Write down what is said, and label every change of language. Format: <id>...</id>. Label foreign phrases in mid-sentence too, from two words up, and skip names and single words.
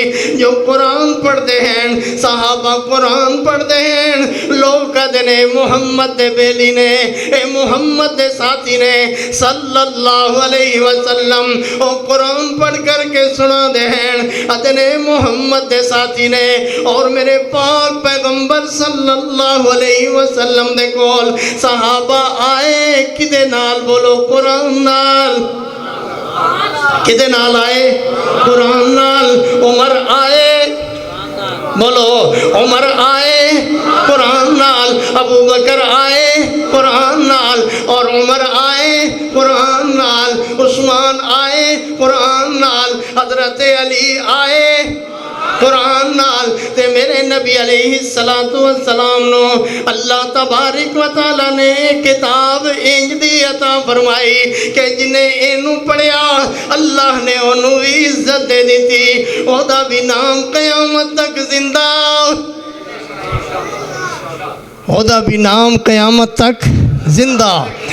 <ur>جو قرآن پڑھتے ہیں، صحابہ قرآن پڑھتے ہیں، لوگ کہتے ہیں</ur> <pa>محمد دے بیلی نے، اے محمد دے ساتھی نے</pa> <ar>صلی اللہ علیہ وسلم</ar> <pa>او قرآن پڑھ کر کے سنا دے ہیں، ادنے محمد دے ساتھی نے، اور میرے پاک پیغمبر</pa> <ar>صلی اللہ علیہ وسلم</ar> <pa>دے کول صحابہ آئے کدے نال؟ بولو قرآن نال۔ کدے نال آئے؟ قرآن نال۔ عمر آئے، بولو عمر آئے قرآن نال، ابو بکر آئے قرآن نال، اور عمر آئے قرآن نال، عثمان آئے قرآن نال، حضرت علی آئے قرآن نال۔ تے میرے نبی</pa> <ar>علیہ السلام</ar> <pa>نو اللہ تبارک و تعالی نے کتاب انج دی عطا فرمائی کہ جنہیں اینو پڑھیا اللہ نے انہوں بھی عزت دے دیتی، او دا بھی نام قیامت تک زندہ، او دا بھی نام قیامت تک زندہ۔</pa>